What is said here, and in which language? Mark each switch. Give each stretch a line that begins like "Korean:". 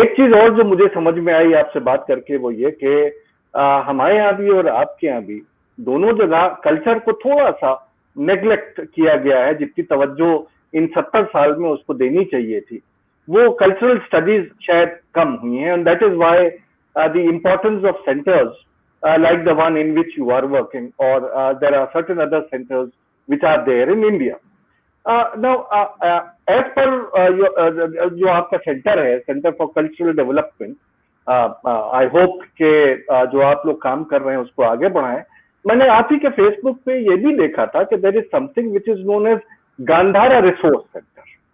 Urdu: ایک چیز اور جو مجھے سمجھ میں آئی آپ سے بات کر کے, وہ یہ کہ ہمارے یہاں بھی اور آپ کے یہاں بھی دونوں جگہ کلچر کو تھوڑا سا نیگلیکٹ کیا گیا ہے. جتنی توجہ ان 70 سال میں اس کو دینی چاہیے تھی, وہ کلچرل اسٹڈیز شاید کم ہوئی ہیں.
English: And that is why the importance of centres like the one in which you are working, or there are certain other centers which are there in India. Now, as per
Urdu: جو آپ کا centre ہے, centre for cultural development,
English: I hope
Urdu: کہ جو آپ لوگ کام کر رہے ہیں اس کو آگے بڑھائیں. میں نے آپ ہی کے فیس بک پہ یہ بھی دیکھا تھا کہ
English: there is something which is known as
Urdu: Gandhara resource centre.